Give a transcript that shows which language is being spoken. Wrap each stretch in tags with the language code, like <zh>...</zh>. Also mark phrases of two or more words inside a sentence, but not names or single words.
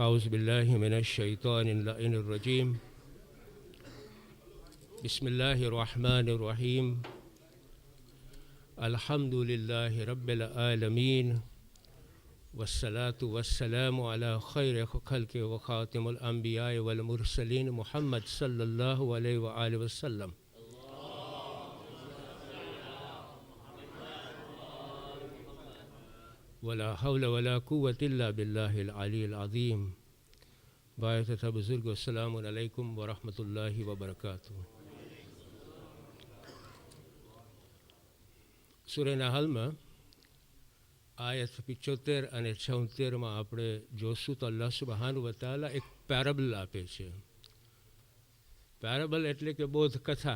<ar>بالله من الشيطان اللعين الرجيم بسم الله الرحمن الرحيم الحمد لله رب العالمين والصلاة والسلام على خير خلق وخاتم الأنبياء والمرسلين محمد صلى الله عليه وآله وسلم ولا حول ولا قوة إلا بالله العلي العظيم</ar> <fa>باعث بزرگ</fa> <ar>والسلام عليكم ورحمة الله وبركاته.</ar> <gu>સૂરહ નહલમાં આયત 75 અને 76માં આપણે જોશું તો અલ્લાહ</gu> <ar>سبحانه وتعالى</ar> <gu>એક પેરેબલ આપે છે. પેરેબલ એટલે કે બોધકથા.</gu>